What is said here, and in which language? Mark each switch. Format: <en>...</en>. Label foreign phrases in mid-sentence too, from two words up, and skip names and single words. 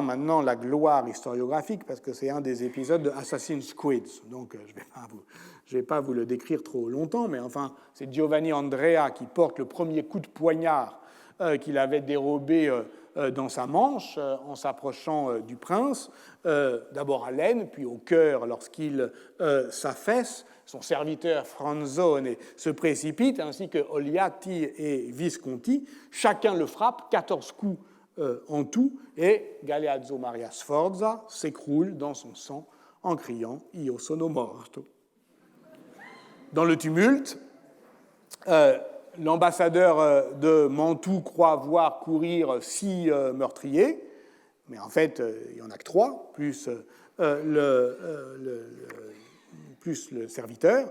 <fr>maintenant la gloire historiographique parce que c'est un des épisodes de Assassin's Creed, donc je ne vais pas vous le décrire trop longtemps, mais enfin, c'est Giovanni Andrea qui porte le premier coup de poignard qu'il avait dérobé dans sa manche en s'approchant du prince, d'abord à l'aine, puis au cœur lorsqu'il s'affaisse. Son serviteur Franzone se précipite, ainsi que Oliati et Visconti. Chacun le frappe, 14 coups en tout, et Galeazzo Maria Sforza s'écroule dans son sang en criant «</fr> <it>Io sono morto ».</it> <fr>Dans le tumulte, l'ambassadeur de Mantoue croit voir courir 6 meurtriers, mais en fait, il n'y en a que 3, plus le serviteur.</fr>